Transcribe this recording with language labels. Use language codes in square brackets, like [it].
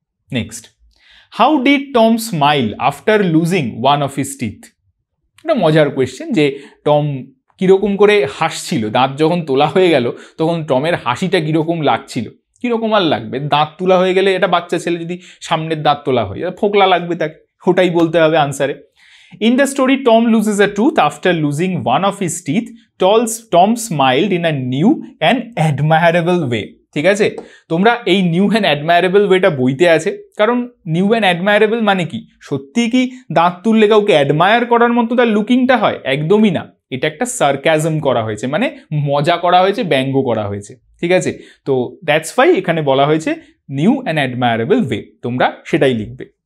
[en] Next, how did Tom smile after losing one of his teeth? [bn] এটা মজার question যে Tom কিরকম করে হাসছিল, দাঁত যখন তোলা হয়ে গেল তখন টমের হাসিটা কিরকম লাগছিল। কিরকম আর লাগবে, দাঁত তোলা হয়ে গেলে, এটা বাচ্চা ছেলে যদি সামনের দাঁত তোলা হয়ে যায় ফোকলা লাগবে তাকে, ওটাই বলতে হবে আনসারে। [en] In the story, Tom loses a tooth after losing one of his teeth. Tom smiled in a new and admirable way. [bn] ঠিক আছে, তোমরা এই [en] new and admirable [bn] ওয়েটা বইতে আছে, কারণ নিউ অ্যান্ড অ্যাডমায়ারেবল মানে কি? সত্যি কি দাঁত তুললে কাউকে অ্যাডমায়ার করার মতো তার লুকিংটা হয়? একদমই না, এটা একটা সার্কাজম করা হয়েছে, মানে মজা করা হয়েছে, ব্যঙ্গ করা হয়েছে, ঠিক আছে? তো [en] that's why [bn] এখানে বলা হয়েছে [en] new and admirable way, [bn] তোমরা সেটাই লিখবে।